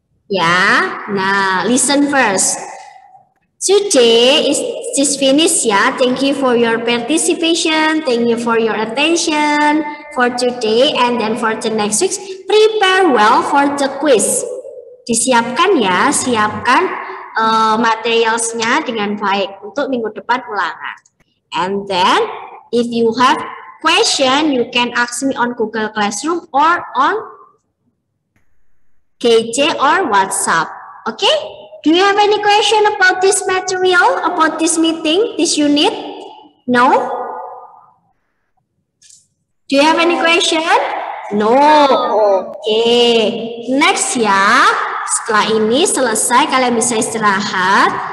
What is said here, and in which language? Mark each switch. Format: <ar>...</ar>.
<en>Ya, nah, listen first. Today is finished ya. Thank you for your participation. Thank you for your attention for today and then for the next week. Prepare well for the quiz.</en> <id>Disiapkan ya, siapkan materialsnya dengan baik untuk minggu depan ulangan.</id> <en>And then if you have question, you can ask me on Google Classroom or on KJ or WhatsApp. Okay? Do you have any question about this material, about this meeting, this unit? No? Do you have any question? No. Okay. Next ya.</en> <id>Setelah ini selesai, kalian bisa istirahat.</id>